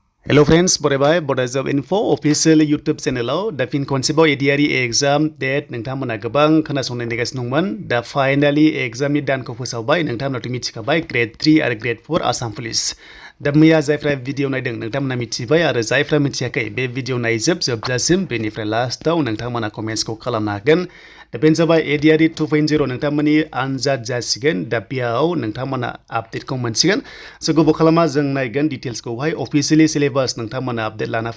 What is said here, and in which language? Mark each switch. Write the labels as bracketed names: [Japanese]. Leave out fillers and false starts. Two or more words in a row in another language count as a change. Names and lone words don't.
[English] Hello friends, [Bodo] बरायबाय Bodo Job Info official YouTube channel दा फिन खनसेबाव ADRE [English] exam date [Bodo] नोंथांमोना गोबां खोनासंनाय नेगासिनो दंमोन दा फाइनाली एग्जामनि दानखौ फोसावबाय नोंथांमोनाथ' मिथिखाबाय ग्रेड 3 आरो ग्रेड 4 आसाम पुलिस दा मैया जायफ्रा भिडिअ नायदों नोंथांमोना मिथिबाय आरो जायफ्रा मिथियाखै बे भिडिअ नायजोबजासिम बेनिफ्राय लास्टआव नोंथांमोना कमेन्ट्सखौ खालामनो हागोन दा बेनो जाबाय ADRE 2.0 नोंथांमोननि आनजाद जासिगोन दा बेयाव नोंथांमोना आपडेटखौ मोनसिगोन स' गोबाव खालामा जों नायगोन डिटेल्सखौहाय [English] official syllabus [Bodo] नोंथांमोना आपडेट लाना